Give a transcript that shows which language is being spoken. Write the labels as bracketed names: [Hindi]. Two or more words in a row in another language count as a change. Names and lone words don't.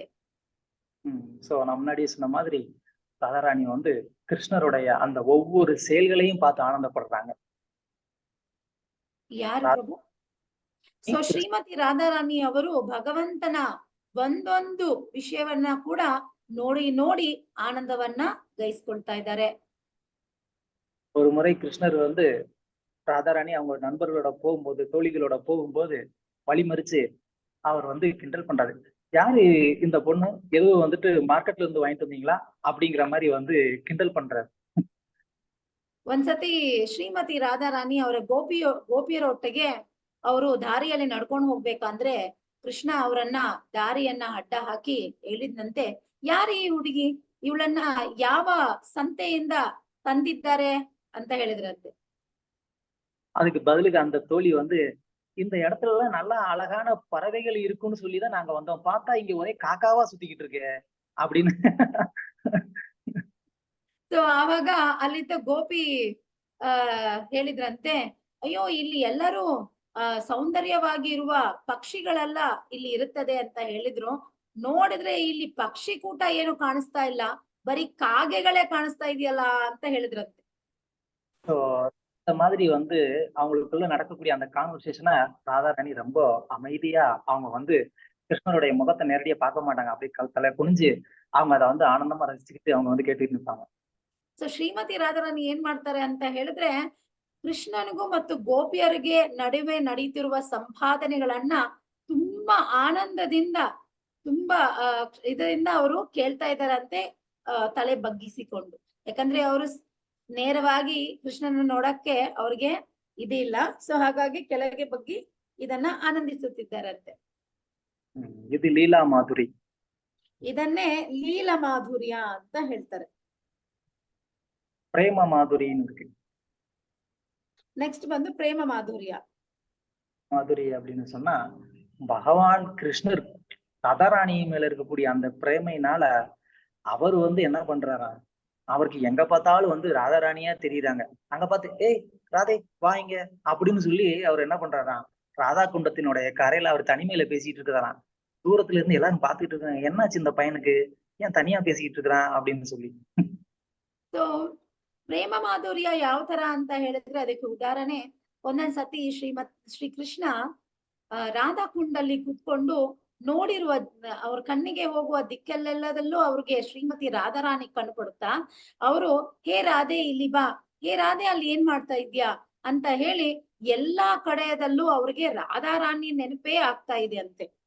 [Tamil] சோ நான் முன்னாடியே சொன்ன மாதிரி ராதாராணி வந்து கிருஷ்ணருடைய அந்த ஒவ்வொரு செயல்களையும் பார்த்து ஆனந்தப்படுறாங்க. [Kannada] ಯಾರು ಪ್ರಭು? ಸೊ ಶ್ರೀಮತಿ ರಾಧಾರಾಣಿ ಅವರು ಭಗವಂತನ ಒಂದೊಂದು ವಿಷಯವನ್ನ ಕೂಡ ನೋಡಿ ಆನಂದವನ್ನ ಗೈಸ್ಕೊಳ್ತಾ ಇದ್ದಾರೆ. [Tamil] ஒரு ஒரு முறை கிருஷ்ணர் வந்து ராதாராணி அவங்க நண்பர்களோட போகும்போது, தோழிகளோட போகும்போது வழிமறிச்சு அவர் வந்து கிண்டல் பண்றாரு. யாரு இந்த பொண்ணு? ஏதோ வந்துட்டு மார்க்கெட்ல இருந்து வாங்கிட்டு வந்தீங்களா? அப்படிங்கிற மாதிரி வந்து கிண்டல் பண்றாரு. [Kannada] ಒಂದ್ಸತಿ ಶ್ರೀಮತಿ ರಾಧಾರಾಣಿ ಅವರ ಗೋಪಿಯರೊಟ್ಟಿಗೆ ಅವರು ದಾರಿಯಲ್ಲಿ ನಡ್ಕೊಂಡು ಹೋಗ್ಬೇಕಂದ್ರೆ ಕೃಷ್ಣ ಅವರನ್ನ ದಾರಿಯನ್ನ ಅಡ್ಡ ಹಾಕಿ ಹೇಳಿದ್ನಂತೆ, ಯಾರು ಈ ಹುಡುಗಿ? ಇವಳನ್ನ ಯಾವ ಸಂತೆಯಿಂದ ತಂದಿದ್ದಾರೆ ಅಂತ ಹೇಳಿದ್ರಂತೆ. [Tamil] அதுக்கு பதிலுக்கு அந்த தோழி வந்து, இந்த இடத்துல எல்லாம் நல்லா அழகான பறவைகள் இருக்குன்னு சொல்லிதான் நாங்க வந்தோம். பார்த்தா இங்க ஒரே காக்காவா சுத்திக்கிட்டு இருக்கு அப்படின்னு. [Kannada] ಸೊ ಆವಾಗ ಅಲ್ಲಿದ್ದ ಗೋಪಿ ಹೇಳಿದ್ರಂತೆ, ಅಯ್ಯೋ ಇಲ್ಲಿ ಎಲ್ಲರೂ ಸೌಂದರ್ಯವಾಗಿ ಇರುವ ಪಕ್ಷಿಗಳೆಲ್ಲ ಇಲ್ಲಿ ಇರುತ್ತದೆ ಅಂತ ಹೇಳಿದ್ರು. ನೋಡಿದ್ರೆ ಇಲ್ಲಿ ಪಕ್ಷಿ ಕೂಟ ಏನು ಕಾಣಿಸ್ತಾ ಇಲ್ಲ, ಬರೀ ಕಾಗೆಗಳೇ ಕಾಣಿಸ್ತಾ ಇದೆಯಲ್ಲ ಅಂತ ಹೇಳಿದ್ರಂತೆ. [Tamil] ஸோ இந்த மாதிரி வந்து அவங்களுக்குள்ள நடக்கக்கூடிய அந்த கான்வர்சேஷனை ராதாராணி ரொம்ப அமைதியா அவங்க வந்து கிருஷ்ணருடைய முகத்தை நேரடியா பார்க்க மாட்டாங்க. அப்படியே தலை குனிஞ்சு அவங்க அதை வந்து ஆனந்தமா ரசிச்சுக்கிட்டு அவங்க வந்து கேட்டுட்டு இருப்பாங்க. [Kannada] ಸೊ ಶ್ರೀಮತಿ ರಾಧಾರಾಣಿ ಏನ್ ಮಾಡ್ತಾರೆ ಅಂತ ಹೇಳಿದ್ರೆ, ಕೃಷ್ಣನಿಗೂ ಮತ್ತು ಗೋಪಿಯರಿಗೆ ನಡುವೆ ನಡೀತಿರುವ ಸಂಪಾದನೆಗಳನ್ನ ತುಂಬಾ ಆನಂದದಿಂದ ತುಂಬಾ ಇದರಿಂದ ಅವರು ಕೇಳ್ತಾ ಇದ್ದಾರಂತೆ, ತಲೆ ಬಗ್ಗಿಸಿಕೊಂಡು. ಯಾಕಂದ್ರೆ ಅವರು ನೇರವಾಗಿ ಕೃಷ್ಣನ ನೋಡಕ್ಕೆ ಅವ್ರಿಗೆ ಇದಿಲ್ಲ. ಸೊ ಹಾಗಾಗಿ ಕೆಳಗೆ ಬಗ್ಗಿ ಇದನ್ನ ಆನಂದಿಸುತ್ತಿದ್ದಾರಂತೆ. ಇದು ಲೀಲಾ ಮಾಧುರಿ. ಇದನ್ನೇ ಲೀಲ ಮಾಧುರ್ಯ ಅಂತ ಹೇಳ್ತಾರೆ. [Tamil] பிரேம மாதுரின்னு இருக்கு. [Kannada] ನೆಕ್ಸ್ಟ್ ಬಂದು ಪ್ರೇಮ ಮಾಧುರ್ಯ. [Tamil] மாதுரி அப்படின்னு சொன்னா, பகவான் கிருஷ்ணர் ராதாராணி மேல இருக்கக்கூடிய அந்த பிரேமையினால அவர் வந்து என்ன பண்றாரா, அவருக்கு எங்க பார்த்தாலும் வந்து ராதாராணியா தெரியுறாங்க. அங்க பார்த்து ஏய் ராதே வா இங்க அப்படின்னு சொல்லி அவர் என்ன பண்றாராம், ராதா குண்டத்தினுடைய கரையில அவர் தனிமையில பேசிட்டு இருக்கிறாராம். தூரத்துல இருந்து எல்லாரும் பார்த்துட்டு இருக்காங்க, என்னாச்சு இந்த பையனுக்கு, ஏன் தனியா பேசிக்கிட்டு இருக்கிறான் அப்படின்னு சொல்லி. [Kannada] ಸೊ ಪ್ರೇಮ ಮಾಧುರ್ಯ ಯಾವ ತರ ಅಂತ ಹೇಳಿದ್ರೆ ಅದಕ್ಕೆ ಉದಾಹರಣೆ, ಒಂದೊಂದ್ಸತಿ ಶ್ರೀ ಕೃಷ್ಣ ರಾಧಾ ಕುಂಡಲ್ಲಿ ಕೂತ್ಕೊಂಡು ನೋಡಿರುವ ಅವ್ರ ಕಣ್ಣಿಗೆ ಹೋಗುವ ದಿಕ್ಕೆಲ್ಲೆಲ್ಲದಲ್ಲೂ ಅವ್ರಿಗೆ ಶ್ರೀಮತಿ ರಾಧಾರಾಣಿ ಕಣ್ಣು ಕೊಡುತ್ತಾ ಅವರು, ಹೇ ರಾಧೆ ಇಲ್ಲಿ ಬಾ, ಹೇ ರಾಧೆ ಅಲ್ಲಿ ಏನ್ ಮಾಡ್ತಾ ಇದ್ಯಾ ಅಂತ ಹೇಳಿ ಎಲ್ಲಾ ಕಡೆಯದಲ್ಲೂ ಅವ್ರಿಗೆ ರಾಧಾರಾಣಿ ನೆನಪೇ ಆಗ್ತಾ ಇದೆ ಅಂತೆ.